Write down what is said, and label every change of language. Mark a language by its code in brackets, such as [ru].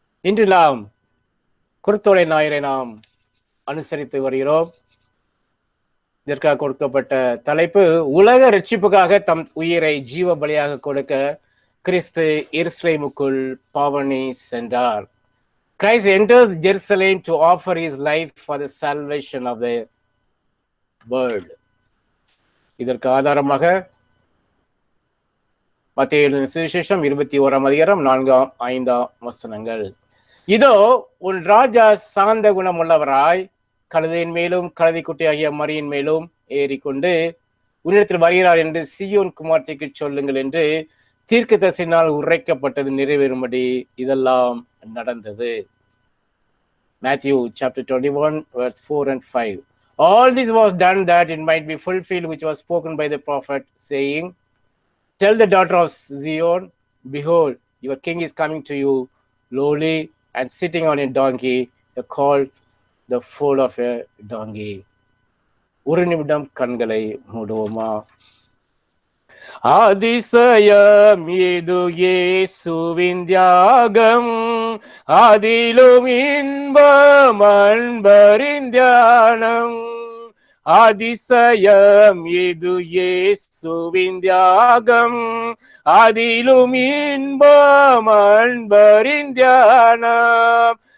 [ta] இன்று நாம் குருத்தோலை ஞாயிறை நாம் அனுசரித்து வருகிறோம். இதற்காக கொடுக்கப்பட்ட தலைப்பு, உலக ரட்சிப்புக்காக தம் உயிரை ஜீவ பலியாக கொடுக்க கிறிஸ்து எருசலேமுக்குள் பாவனி சென்றார். [en] Christ enters Jerusalem to offer his life for the salvation of the world. [ta] இதற்கு ஆதாரமாக மத்தேயு எழுதின சுவிசேஷம் 21ஆம் அதிகாரம் 4-5 வசனங்கள். இதோ உன் ராஜா சாந்த குணமுள்ளவராய் கழுதையின் மேலும் கழுதை குட்டியாகிய மரியின் மேலும் ஏறிக்கொண்டு உன்னிடத்தில் வருகிறார் என்று சீயோன் குமார்த்திக்கு சொல்லுங்கள் என்று தீர்க்கதரிசியினால் உரைக்கப்பட்டது நிறைவேறும்படி இதெல்லாம் நடந்தது. [en] Matthew chapter 21 verse 4 and 5. All this was done that it might be fulfilled which was spoken by the prophet, saying, Tell the daughter of Zion, behold, your king is coming to you, lowly and sitting on a donkey, called the foal of a donkey. [ta] ஒரு நிமிடம் கண்களை மூடுவோமா? அதிசயம் இது இயேசுவின் தியாகம், அதிலும் இன்பம் அன்பரின் தியானம். அதிசயம் இது இயேசுவின் தியாகம், அதிலும் இன்பம் அன்பரின் தியானம்.